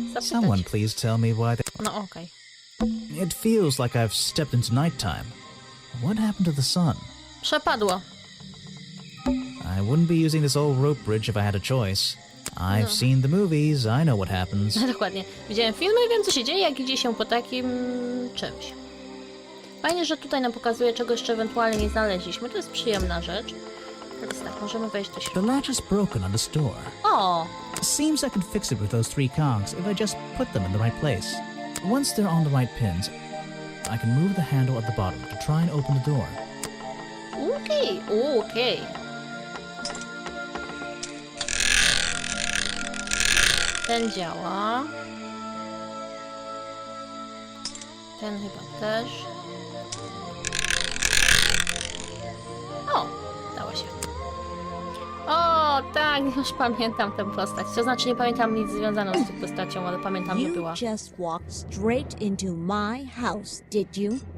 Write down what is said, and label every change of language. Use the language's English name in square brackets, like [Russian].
[English] Someone [Polish] zapytać. [English] please tell me why [Polish] No okej. [English] It feels like I've stepped into nighttime. What happened to the sun? [Polish] Przepadło. [English] I wouldn't be using this old rope bridge if I had a choice. I've seen the movies, I know what happens. [Polish] Dokładnie. Widziałem filmy i wiem, co się dzieje, jak idzie się po takim czymś. Fajnie, że tutaj nam pokazuje, czego jeszcze ewentualnie nie znaleźliśmy. To jest przyjemna rzecz. Teraz tak, możemy wejść do [English] The [Polish] środka. [English] latch is broken on this door. [Polish] O! [English] Seems I could fix it with those 3 cogs if I just put them in the right place. Once they're on the right pins, I can move the handle at the bottom to try and open the door. [Polish] Okej. Ten działa. Ten chyba też. O! Dało się. O, tak, już pamiętam tę postać. To znaczy nie pamiętam nic związaną z tą postacią, ale pamiętam, że [English] You [Polish] była. [English] just walked straight into my house, did you?